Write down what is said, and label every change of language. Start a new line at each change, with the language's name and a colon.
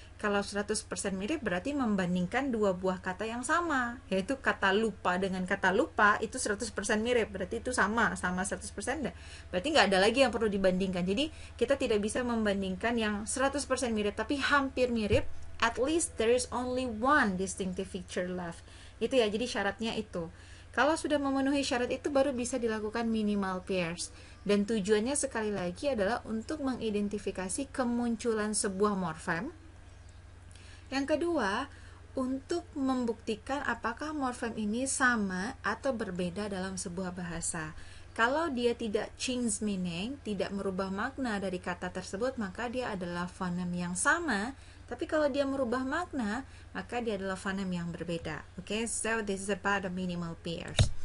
Indonesian: Kalau 100% mirip berarti membandingkan dua buah kata yang sama, yaitu kata lupa dengan kata lupa itu 100% mirip, berarti itu sama 100%. Berarti nggak ada lagi yang perlu dibandingkan. Jadi kita tidak bisa membandingkan yang 100% mirip, tapi hampir mirip.
English: At least there is only one distinctive feature left.
Indonesian: Itu ya, jadi syaratnya itu. Kalau sudah memenuhi syarat itu baru bisa dilakukan minimal pairs. Dan tujuannya sekali lagi adalah untuk mengidentifikasi kemunculan sebuah morfem. Yang kedua, untuk membuktikan apakah morfem ini sama atau berbeda dalam sebuah bahasa. Kalau dia tidak
English: change meaning,
Indonesian: tidak merubah makna dari kata tersebut, maka dia adalah fonem yang sama. Tapi kalau dia merubah makna, maka dia adalah fonem yang berbeda.
English: Okay, so this is about the minimal pairs.